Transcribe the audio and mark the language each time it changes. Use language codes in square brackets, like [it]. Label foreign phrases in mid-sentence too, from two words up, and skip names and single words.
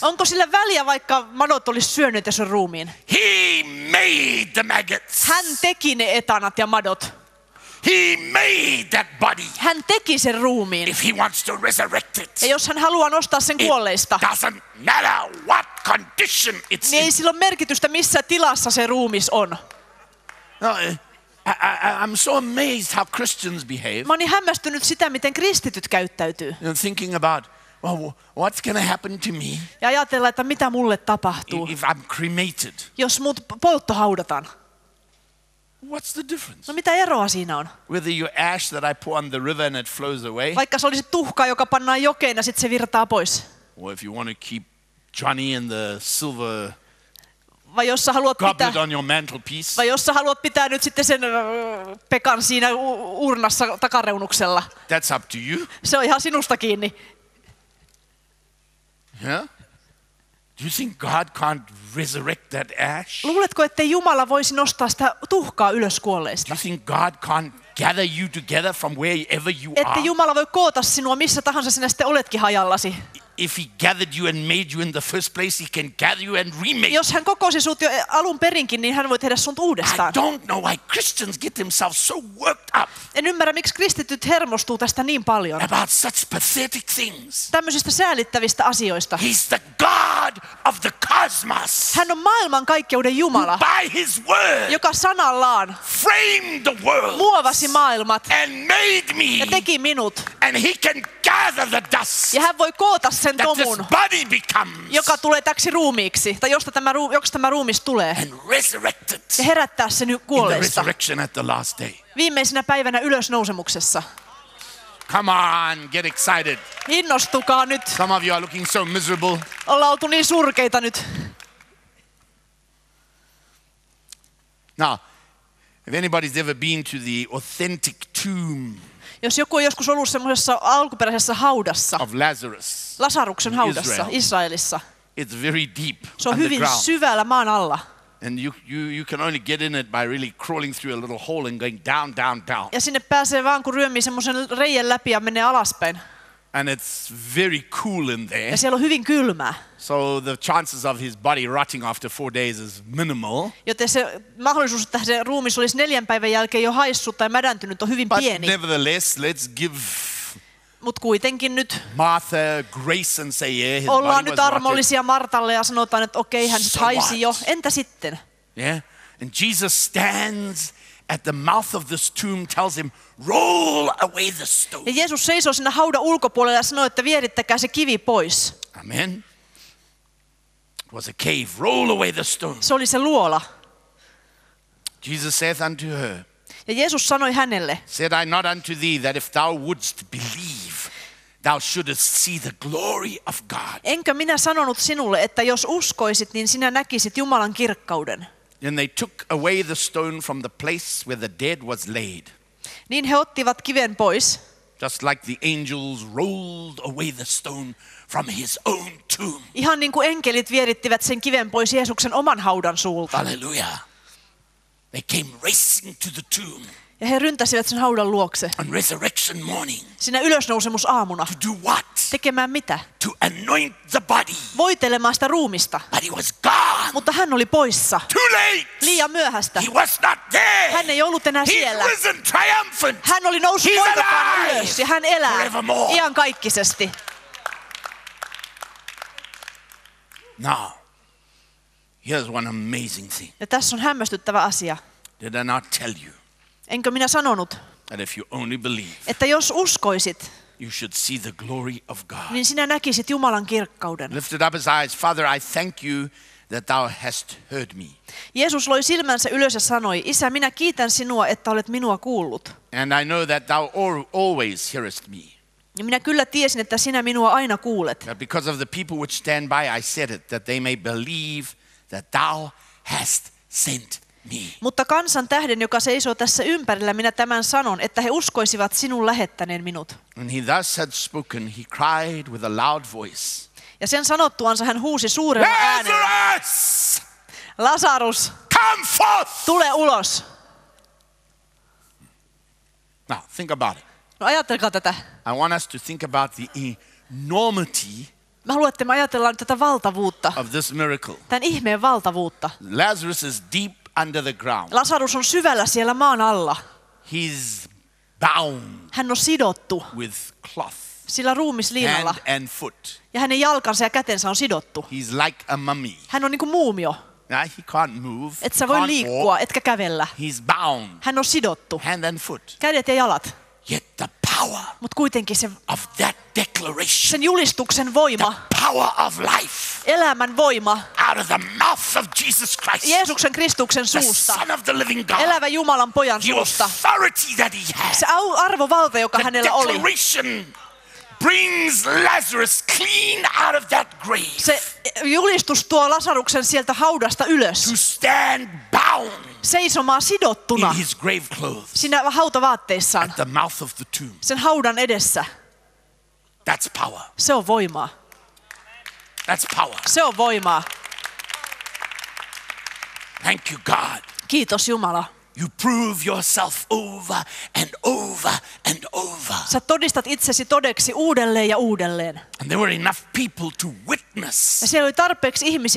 [fi] Onko sillä väliä, vaikka madot olisi syönyt ja sen ruumiin? [en] He made the maggots. [fi] Hän teki ne etanat ja madot. [en] He made that body. [fi] Hän teki sen ruumiin. [en] If he wants to resurrect it, [fi] Ja jos hän haluaa nostaa sen kuolleista, [en] it doesn't matter what condition it's [fi] niin ei [en] in. [fi] sillä ole merkitystä, missä tilassa se ruumis on. [en] No, I'm so amazed how Christians behave. [fi] Mä oon niin hämmästynyt sitä, miten kristityt käyttäytyy. [en] Thinking about, well, what's going to happen to me [fi] Ja ajatella, että mitä mulle tapahtuu, [en] if I'm cremated? [fi] jos mut polttohaudataan. [en] What's the difference? [fi] No mitä eroa siinä on? [en] Whether you ash that I pour on the river and it flows away, [fi] Vaikka se olisi tuhkaa, joka pannaan jokeen ja sitten se virtaa pois. [en] or if you want to keep Johnny in the silver [fi] Vai jos sä haluat pitää, [en] goblet on your mantelpiece, [fi] vai jos sä haluat pitää nyt sitten sen Pekan siinä urnassa takareunuksella. [en] that's up to you. [fi] Se on ihan sinusta kiinni. [en] Yeah? Do you think God can't resurrect that ash? [fi] Luuletko, että Jumala voisi nostaa sitä tuhkaa ylös [en] Do [fi] kuolleista? [en] you think God can't gather you together from wherever you [fi] Että [en] are? [fi] Jumala voi koota sinua missä tahansa sinä sitten oletkin hajallasi. [en] If he gathered you and made you in the first place, he can gather you and remake you. [fi] Jos hän kokosi sut jo alun perinkin, niin hän voi tehdä sun [en] I [fi] uudestaan. [en] don't know why Christians get themselves so worked up [fi] En ymmärrä, miksi kristityt hermostuu tästä niin paljon. [en] about such pathetic things. [fi] Tämmöisistä säälittävistä asioista. [en] He's the God of the cosmos, [fi] Hän on maailman kaikkeuden Jumala, [en] by his word [fi] joka sanallaan [en] framed the world [fi] muovasi maailmat [en] and made [fi] ja [en] me, [fi] teki minut. [en] and he can gather the dust [fi] Ja hän voi koota sen [en] that this [fi] tomun, [en] body becomes [fi] joka tulee täksi ruumiiksi, tai josta tämä ruumis tulee, [en] and resurrect it [fi] ja herättää sen [en] in the [fi] kuolleista [en] resurrection at the last day. [fi] viimeisenä päivänä ylösnousemuksessa. [en] Come on, get excited. [fi] Innostukaa nyt. [en] Some of you are looking so miserable. [fi] Ollaan oltu niin surkeita nyt. [en] Now, if anybody's ever been to the authentic tomb [fi] Jos joku on joskus ollut semmoisessa alkuperäisessä haudassa, [en] of Lazarus, [fi] Lasaruksen haudassa Israel. Israelissa, [en] it's very deep [fi] se on hyvin [en] underground. [fi] syvällä maan alla. [en] And you can only get in it by really crawling through a little hole and going down, down, down. [fi] Ja sinne pääsee vaan, kun ryömii semmoisen reiän läpi ja menee alaspäin. [en] And it's very cool in there. [fi] Ja siellä on hyvin kylmää. [en] So the chances of his body rotting after 4 days is minimal. [fi] Joten se mahdollisuus, että se ruumis olisi 4 päivän jälkeen jo haissut tai mädäntynyt, on hyvin [en] But [fi] pieni. [en] nevertheless, let's give [fi] Mutta kuitenkin nyt [en] Martha grace and say, yeah, his [fi] ollaan [en] body [fi] nyt [en] was rotted. [fi] armollisia Martalle ja sanotaan, että okei, hän [en] So [fi] sitten haisi jo. [en] what? [fi] Entä sitten? [en] Yeah. And Jesus stands at the mouth of this tomb, tells him, roll away the stone. [fi] Ja Jeesus seisoo siinä haudan ulkopuolella ja sanoo, että vierittäkää se kivi pois. [en] Amen. It was a cave. Roll away the stone. [fi] Se oli se luola. [en] Jesus saith unto her, [fi] Ja Jeesus sanoi hänelle, [en] said I not unto thee that if thou wouldst believe, thou shouldest see the glory of God. [fi] enkö minä sanonut sinulle, että jos uskoisit, niin sinä näkisit Jumalan kirkkauden. [en] Then they took away the stone from the place where the dead was laid. [fi] Niin he ottivat kiven pois, [en] Just like the angels rolled away the stone from his own tomb. [fi] ihan niin kuin enkelit vierittivät sen kiven pois Jeesuksen oman haudan suulta. [en] Hallelujah. They came racing to the tomb [fi] Ja he ryntäsivät sen haudan luokse. [en] on resurrection morning. [fi] Siinä ylösnousemusaamuna. [en] To do what? [fi] Tekemään mitä? [en] To anoint the body. [fi] Voitelemaan sitä ruumista. [en] But he was gone. [fi] Mutta hän oli poissa. [en] Too late. [fi] Liian myöhäistä. [en] He was not there. [fi] Hän ei ollut enää [en] He's [fi] siellä. [en] risen triumphant. [fi] Hän oli noussut [en] He's [fi] voitokkaana [en] alive [fi] ylös ja hän elää [en] forevermore. [fi] iankaikkisesti. [en] Now, here's one amazing thing. [fi] Ja tässä on hämmästyttävä asia. [en] Did I not tell you [fi] Enkö minä sanonut, [en] that if you only believe, [fi] että jos uskoisit, [en] you should see the glory of God? [fi] niin sinä näkisit Jumalan kirkkauden. [en] Lifted up his eyes, Father, I thank you that thou hast heard me. [fi] Jeesus loi silmänsä ylös ja sanoi, Isä, minä kiitän sinua, että olet minua kuullut. [en] And I know that thou always hearest me. [fi] Ja minä kyllä tiesin, että sinä minua aina kuulet. [en] That because of the people which stand by, I said it, that they may believe that thou hast sent me. [fi] Mutta kansan tähden, joka seisoo tässä ympärillä, minä tämän sanon, että he uskoisivat sinun lähettäneen minut. [en] When he thus had spoken, he cried with a loud voice, [fi] Ja sen sanottuansa hän huusi suurella äänellä, [en] Lazarus, [fi] Lasarus, [en] come forth. [fi] Tule ulos. [en] Now, think about it. [fi] No ajatelkaa tätä. [en] I want us to think about the enormity [fi] Mä haluan, että me ajatellaan tätä valtavuutta. [en] of this miracle. [fi] Tämän ihmeen valtavuutta. [en] Lazarus is deep under the ground. [fi] Lasarus on syvällä siellä maan alla. [en] He's bound [fi] Hän on sidottu [en] with cloth, [fi] sillä ruumisliinalla. [en] hand and foot. [fi] Ja hänen jalkansa ja kätensä on sidottu. [en] He's like a mummy. [fi] Hän on niin kuin muumio. [en] Now, he can't move. [fi] Et sä voi [en] can't [fi] liikkua, [en] walk. [fi] etkä kävellä. [en] He's bound, [fi] Hän on sidottu. [en] hand and foot. [fi] Kädet ja jalat. [en] Yet the power [fi] Mutta kuitenkin se, [en] of that declaration, [fi] sen julistuksen voima, [en] the power of life [fi] elämän voima, [en] out of the mouth of Jesus Christ, [fi] Jeesuksen Kristuksen [en] the [fi] suusta, [en] Son of the living God, [fi] elävä Jumalan pojan [en] the [fi] suusta, [en] authority that he has, [fi] se arvovalta, joka [en] the [fi] hänellä oli, [en] declaration brings Lazarus clean out of that grave [fi] se julistus tuo Lasaruksen sieltä haudasta ylös, [en] to stand bound [fi] seisomaan sidottuna [en] in his grave clothes [fi] siinä hautavaatteissaan, [en] at the mouth of the tomb. [fi] sen haudan edessä. [en] That's power. [fi] Se on voimaa. [en] That's power. [fi] Se on voimaa. [en] Thank you, God. [fi] Kiitos Jumala. [en] You prove yourself over and over and over. [fi] Sä todistat itsesi todeksi uudelleen ja uudelleen. [en] And there were enough people to witness [fi] Ja siellä oli tarpeeksi ihmisiä